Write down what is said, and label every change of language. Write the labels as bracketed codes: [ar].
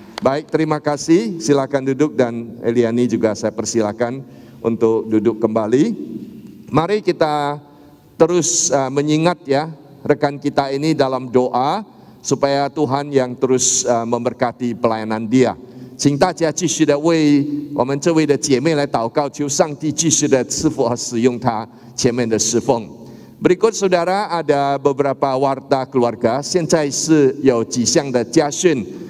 [id] Baik, terima kasih. Silakan duduk, dan Eliani juga saya persilakan untuk duduk kembali. Mari kita terus mengingat ya rekan kita ini dalam doa, supaya Tuhan yang terus memberkati pelayanan dia. [zh] 请大家继续的为我们这位的姐妹来祷告，求上帝继续的赐福和使用她前面的侍奉。 [id] Berikut saudara ada beberapa warta keluarga, [zh] 现在是有几项的家训。